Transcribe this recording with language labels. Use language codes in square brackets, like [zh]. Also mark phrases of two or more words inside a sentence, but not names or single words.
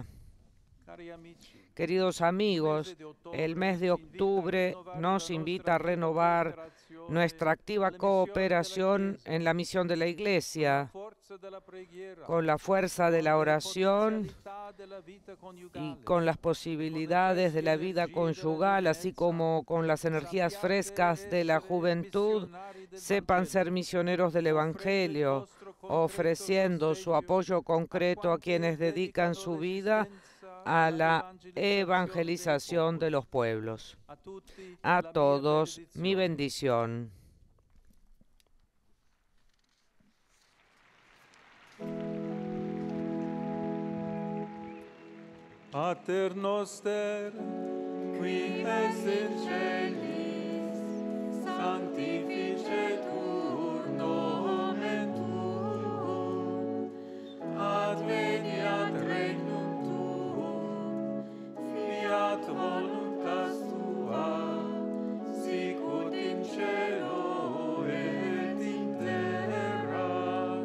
[es] Queridos amigos, el mes de octubre nos invita a renovar nuestra activa cooperación en la misión de la Iglesia, con la fuerza de la oración y con las posibilidades de la vida conyugal, así como con las energías frescas de la juventud. Sepan ser misioneros del Evangelio, ofreciendo su apoyo concreto a quienes dedican su vida a la evangelización de los pueblos. A todos, mi bendición. [la] Pater noster, qui es in celis, sanctificetur nomen tuum, adveniat regnum tuum, fiat voluntas tua, sicut in cielo et in terra.